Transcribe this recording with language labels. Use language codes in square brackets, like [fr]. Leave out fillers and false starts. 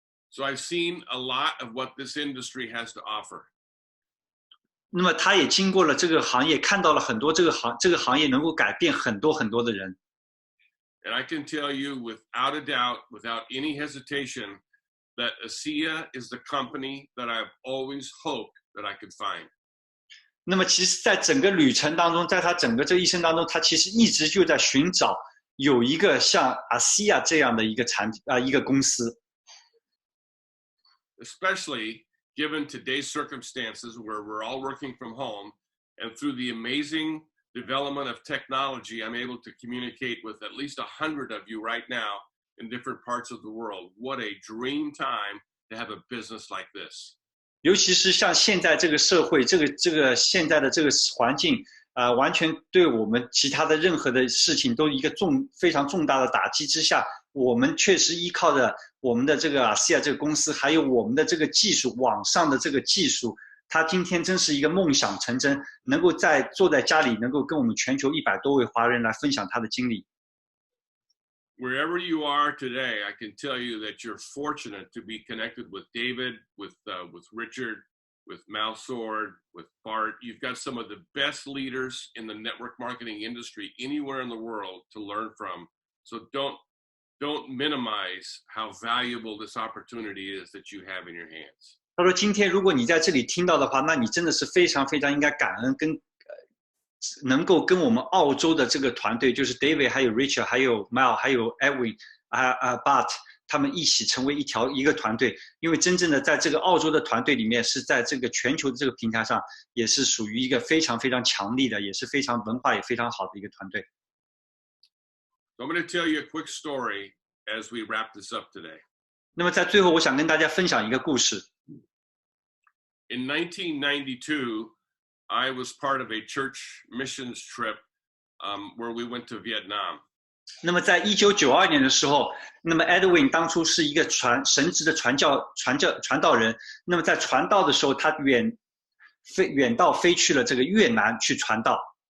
[en] So I've seen a lot of what this industry has to offer. [zh] 那么他也经过了这个行业，看到了很多这个行业能够改变很多的人。 [en] And I can tell you without a doubt, without any hesitation, that ASEA is the company that I've always hoped that I could find. [zh] 那么其实在整个旅程当中，在他整个这一生当中，他其实一直就在寻找有一个像ASEA这样的一个一个公司。 [en] Especially given today's circumstances where we're all working from home, and through the amazing development of technology, I'm able to communicate with at least 100 of you right now in different parts of the world. What a dream time to have a business like this. [zh] 尤其是像现在这个社会，这个现在的这个环境，完全对我们其他的任何的事情都一个非常重大的打击之下，我们确实依靠着我们的这个ASEA这个公司，还有我们的这个技术，网上的这个技术，他今天真是一个梦想成真，能够坐在家里，能够跟我们全球100多位华人来分享他的经历。 [en] Wherever you are today, I can tell you that you're fortunate to be connected with David, with Richard, with Mal Sword, with Bart. You've got some of the best leaders in the network marketing industry anywhere in the world to learn from. So don't don't minimize how valuable this opportunity is that you have in your hands. [zh] 他说：“今天如果你在这里听到的话，那你真的是非常非常应该感恩，能够跟我们澳洲的这个团队，就是 David 还有 Richard 还有 Mel 还有 Edwin Bart 他们一起成为一个团队。因为真正的在这个澳洲的团队里面，是在这个全球的这个平台上，也是属于一个非常非常强力的，也是非常文化也非常好的一个团队。” [en] So I'm going to tell you a quick story as we wrap this up today. [zh] 那么在最后，我想跟大家分享一个故事。 [en] In 1992, I was part of a church missions trip where we went to Vietnam. [zh] 那么在1992年的时候，那么 Edwin 当初是一个神职的传道人。那么在传道的时候，他远道飞去了这个越南去传道。